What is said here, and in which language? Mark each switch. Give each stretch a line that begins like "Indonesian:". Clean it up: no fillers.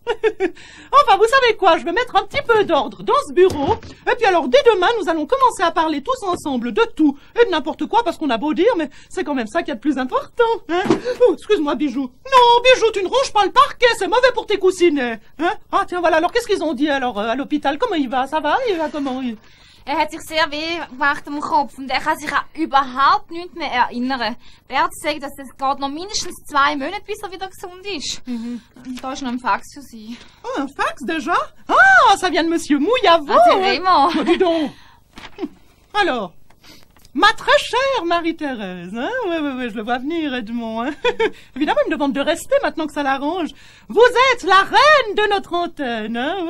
French: Enfin, vous savez quoi, je vais mettre un petit peu d'ordre dans ce bureau, et puis alors, dès demain, nous allons commencer à parler tous ensemble de tout, et de n'importe quoi, parce qu'on a beau dire, mais c'est quand même ça qui est le plus important, hein. Oh, excuse-moi, Bijou. Non, Bijou, tu ne ronges pas le parquet, c'est mauvais pour tes coussinets, hein. Ah, tiens, voilà, alors, qu'est-ce qu'ils ont dit, alors, à l'hôpital? Comment il va? Ça va? Il va comment?
German: Er hat sich sehr weh gemacht am Kopf und er kann sich auch überhaupt nichts mehr erinnern. Die Ärzte sagen, dass es geht noch mindestens 2 Monate, bis er wieder gesund ist. Und da ist noch ein Fax für Sie.
French: Oh, un fax déjà? Ah, ça vient de Monsieur Mouillavot. Ah, c'est Raymond. Oh, dis donc. Alors, ma très chère Marie-Thérèse, hein? Ouais, je le vois venir, Edmond, hein? Évidemment, il me demande de rester maintenant que ça l'arrange. Vous êtes la reine de notre antenne, hein?